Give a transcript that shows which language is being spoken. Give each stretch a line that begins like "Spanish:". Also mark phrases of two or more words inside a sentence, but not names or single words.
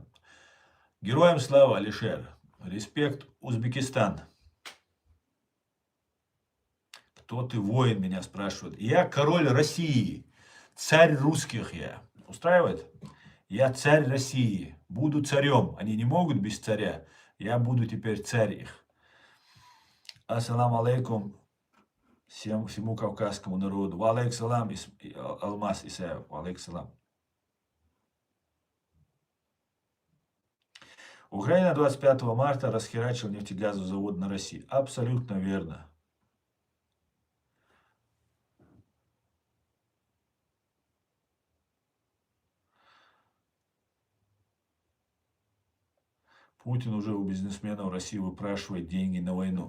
Russian: Героям слава, Алишер. Респект, Узбекистан. Кто ты, воин, меня спрашивают. Я король России, царь русских я. Устраивает? Я царь России, буду царем. Они не могут без царя. Я буду теперь царь их.
Arabic: السلام عليكم
Russian: всему кавказскому народу.
Arabic: وعليكم السلام,
Russian: Алмаз Исаев.
Arabic: وعليكم السلام.
Russian: Украина 25 марта расхерачил нефтегазовый завод на России. Абсолютно верно. Путин уже у бизнесменов России выпрашивает деньги на войну.